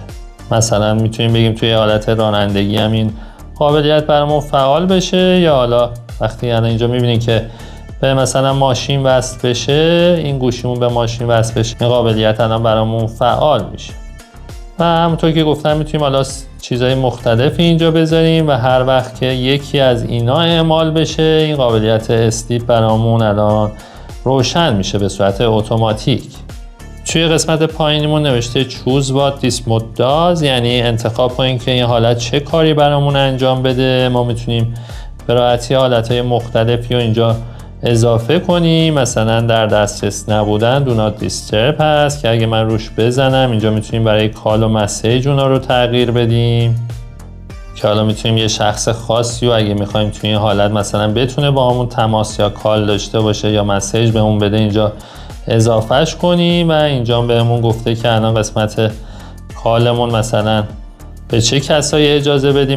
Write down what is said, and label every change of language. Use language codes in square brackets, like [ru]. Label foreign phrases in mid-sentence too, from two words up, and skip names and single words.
[fa] مثلا میتونیم بگیم توی حالت رانندگی هم این قابلیت برامون فعال بشه یا حالا وقتی الان اینجا میبینید که به مثلا ماشین وصل بشه، این گوشیمون به ماشین وصل بشه، این قابلیت الان برامون فعال میشه. و همونطور که گفتم میتونیم حالا چیزهای مختلفی اینجا بذاریم و هر وقت که یکی از اینا اعمال بشه این قابلیت اسلیپ برامون الان روشن میشه به صورت اتوماتیک. توی قسمت پایینیمون نوشته [en] choose what this mode does، [fa] یعنی انتخاب کنیم که این حالت چه کاری برامون انجام بده. ما میتونیم به راحتی حالتهای مختلفی رو اینجا اضافه کنیم. مثلا در دسترس نبودن [en] do not disturb [fa] هست که اگه من روش بزنم اینجا میتونیم برای کال و مسیج اونا رو تغییر بدیم که حالا میتونیم یه شخص خاصی رو اگه میخوایم توی این حالت مثلا بتونه با همون تماس یا کال داشته باشه یا مسیج بهمون بده اینجا اضافهش کنیم. و اینجا بهمون گفته که الان قسمت کالمون مثلا به چه کسایی اجازه بدیم.